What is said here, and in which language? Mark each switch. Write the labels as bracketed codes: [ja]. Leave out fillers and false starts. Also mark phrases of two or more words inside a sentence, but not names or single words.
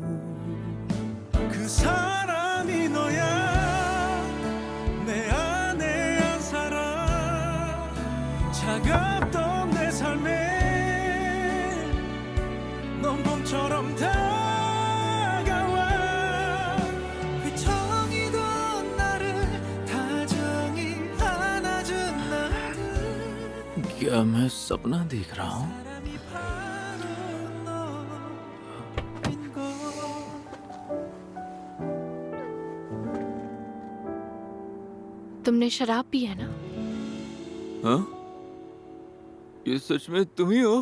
[ko] 그 사람이 너야 내 안에 한 사람 차갑던 내 삶에 넌 봄처럼 다가와 휘청이던 나를 다정히 안아준 나를 [hi] क्या मैं सपना देख रहा हूँ? तुमने शराब पी है ना? हाँ? ये सच में तुम ही हो?